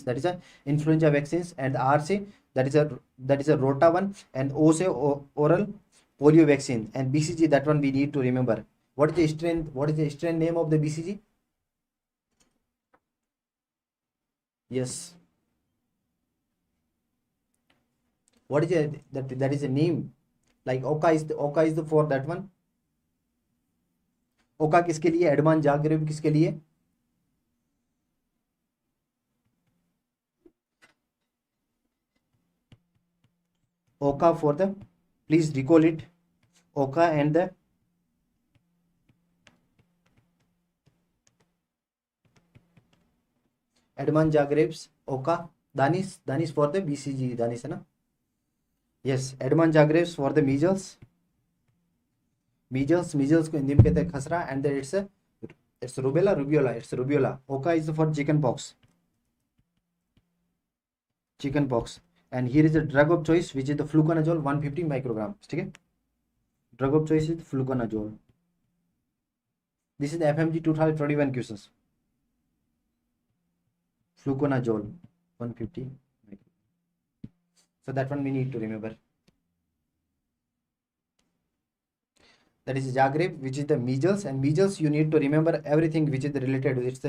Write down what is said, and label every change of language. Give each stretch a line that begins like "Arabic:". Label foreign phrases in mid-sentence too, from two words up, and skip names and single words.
English: That is a influenza vaccines, and RC that is a rota one, and O say oral polio vaccine, and BCG, that one we need to remember. What is the strain? What is the strain name of the BCG? Yes. What is that is a name? Like Oka is the for that one.
Hindi: ओका किसके लिए? एडमान जागरेब किसके लिए?
English: ओका for the, please recall it. Oka and the एडमान जागरेब्स. ओका. दानिश for the BCG. दानिश
Hindi: है ना?
English: Yes, एडमान जागरेब्स for the measles.
Hindi: Measles को हिंदी में कहते हैं खसरा,
English: and then it's rubella. It's rubella. Oka is for chickenpox. And here is the drug of choice, which is the fluconazole 150 micrograms.
Hindi: ठीक है?
English: Drug of choice is fluconazole. This is the FMG 2021 questions. Fluconazole 150 micrograms. So that one we need to remember. That is Zagreb, which is the measles, and measles you need to remember everything which is related to it.